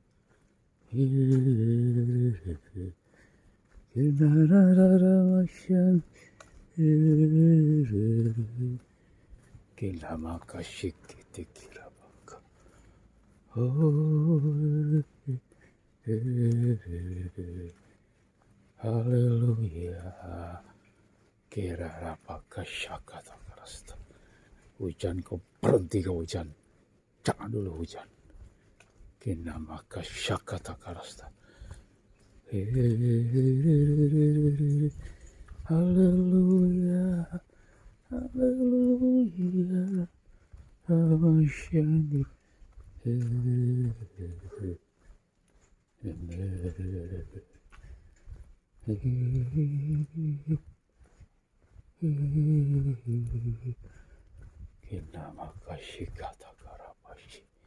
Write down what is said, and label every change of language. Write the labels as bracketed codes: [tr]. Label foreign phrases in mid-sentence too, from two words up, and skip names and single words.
[id] Ramashandiri. Kilamakashikiti kilabaka. Haleluya. Kirarapakashakata karasta. Hujan, kau berhenti kau hujan. Jangan dulu hujan. Kinamakashakata karasta. Haleluya. Haleluya. Haleluya. Kinamakashi kata karapashi.